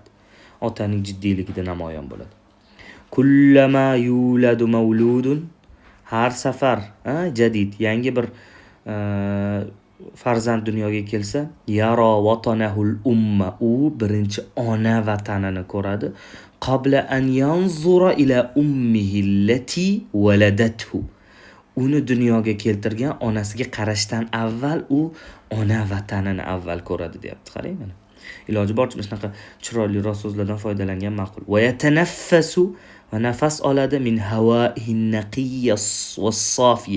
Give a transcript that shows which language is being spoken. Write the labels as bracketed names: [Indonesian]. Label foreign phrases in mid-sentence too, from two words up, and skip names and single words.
[Uzbek] Otaning jiddiyligida namoyon bo'ladi. [Arabic] كلما يولد مولود, [Uzbek] har safar jadid yangi bir farzand dunyoga kelsa, [Arabic] يرى وطنه الأم, [Uzbek] u birinchi ona vatanini ko'radi. [Arabic] قبل أن ينظر إلى أمه التي ولدته. [Uzbek] Uni dunyoga keltirgan onasiga qarashdan avval u ona vatanini avval ko'radi, deyapti. Qarang mana. Iloji boricha shunaqa chiroyliroq so'zlardan foydalangan ma'qul. [Arabic] ويتنفس, [Uzbek] va nafas oladi [Arabic] من هوائه النقي والصافي.